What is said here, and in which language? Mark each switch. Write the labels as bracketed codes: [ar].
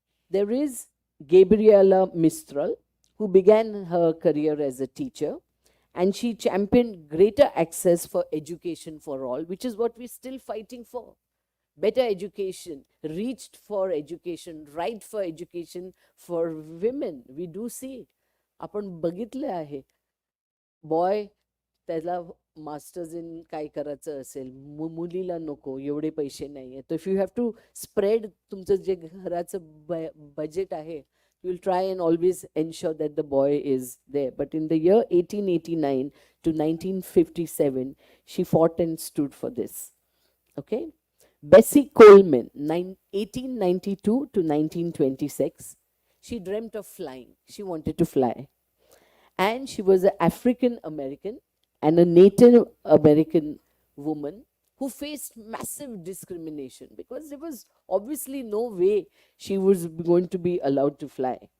[en] There is Gabriela Mistral, who began her career as a teacher, and she championed greater access for education for all, which is what we're still fighting for. Better education, reached for education, right for education for women. We do see. [mr] आपण बघितले आहे. Boy त्याला masters in काय करायचं असेल, मुलीला नको, एवढे पैसे नाही आहेत. तर [en] if you have to spread [mr] तुमचं जे घराचं बजेट आहे, [en] you will try and always ensure that the boy is there. But in the year 1889 to 1957, she fought and stood for this. Okay? Bessie Coleman, 1892 to 1926, she dreamt of flying. She wanted to fly. And she was an African American and a Native American woman who faced massive discrimination because there was obviously no way she was going to be allowed to fly.